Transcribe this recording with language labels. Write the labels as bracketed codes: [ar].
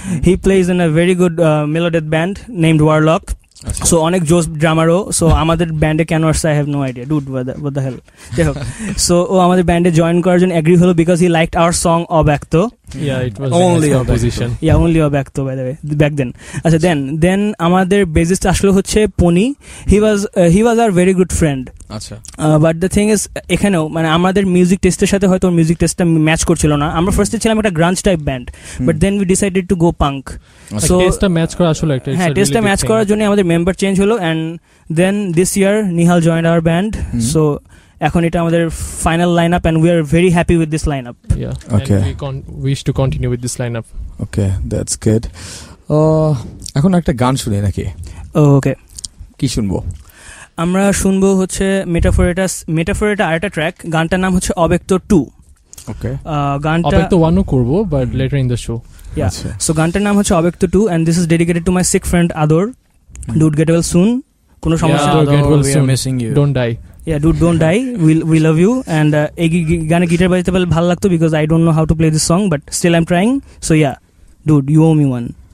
[en] He plays in a very good melodic band named Warlock. [bn] So অনেক জোস ড্রামারও so আমাদের ব্যান্ডে কেন আসছে I have no idea dude [en] what the hell [bn] যাই হোক সো ও আমাদের ব্যান্ডে জয়েন করার জন্য এগ্রি হলো because he liked hour song অব্যক্ত [en] Yeah, it was Only a position. Yeah, only Abyakto by the way back then. আচ্ছা then [bn] আমাদের বেসিস্ট আসলো হচ্ছে পনি [en] he was our very good friend. [bn] আচ্ছা বাট দ্য থিং ইজ এখানেও মানে আমাদের মিউজিক টেস্টের সাথে হয়তো মিউজিক টেস্টটা ম্যাচ করছিল না আমরা ফার্স্টে ছিলাম একটা গ্রাঞ্জ type band [en] but then we decided to go punk [bn] so টেস্টটা ম্যাচ করা আসলে একটা হ্যাঁ টেস্টটা ম্যাচ করার জন্য আমাদের মেম্বার চেঞ্জ হলো [en] And then this year Nihal joined our band so এখন এটা আমাদের final line up and we are very happy with this line up Okay. and we wish to continue with this lineup. [bn] Okay that's good এখন একটা গান শুনি নাকি ওকে কি শুনবো আমরা শুনবো হচ্ছে মেটাফোরেটা আরেকটা ট্র্যাক গানটার নাম হচ্ছে অব্যক্ত 2 ওকে গানটা অব্যক্ত 1 ও করব but [en] later in the show. [bn] আচ্ছা সো গানটার নাম হচ্ছে [en] Abyakto 2 and this is dedicated to my sick friend Ador. Dude get well soon [bn] কোনো সমস্যা [en] Ador, get well we soon. are missing you. Don't die. Yeah, dude, don't die. We love you. And [bn] এই গানে guitar বাজাতে পারলে ভালো লাগতো [en] because I don't know how to play this song, but still I'm trying. So yeah, dude, you owe me one.